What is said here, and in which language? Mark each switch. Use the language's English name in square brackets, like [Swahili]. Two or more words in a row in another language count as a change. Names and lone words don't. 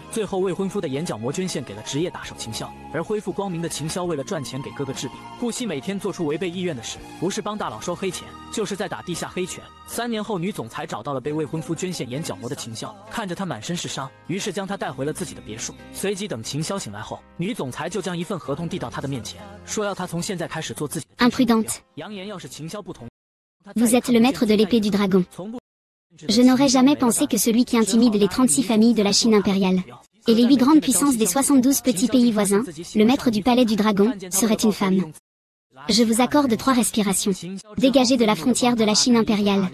[Chinese] 最后，未婚夫的眼角膜捐献给了职业打手秦霄，而恢复光明的秦霄为了赚钱给哥哥治病，不惜每天做出违背意愿的事，不是帮大佬收黑钱，就是在打地下黑拳。3年后，女总裁找到了被未婚夫捐献眼角膜的秦霄，看着他满身是伤，于是将他带回了自己的别墅。随即等秦霄醒来后，女总裁就将一份合同递到他的面前，说要他从现在开始做自己的。 [French] Imprudente. [Chinese] 扬言要是秦霄不同， [French] Vous êtes le maître de l'épée du dragon. Je n'aurais jamais pensé que celui qui intimide les 36 familles de la Chine impériale et les 8 grandes puissances des 72 petits pays voisins, le maître du palais du dragon, serait une femme. Je vous accorde 3 respirations. Dégagez de la frontière de la Chine impériale.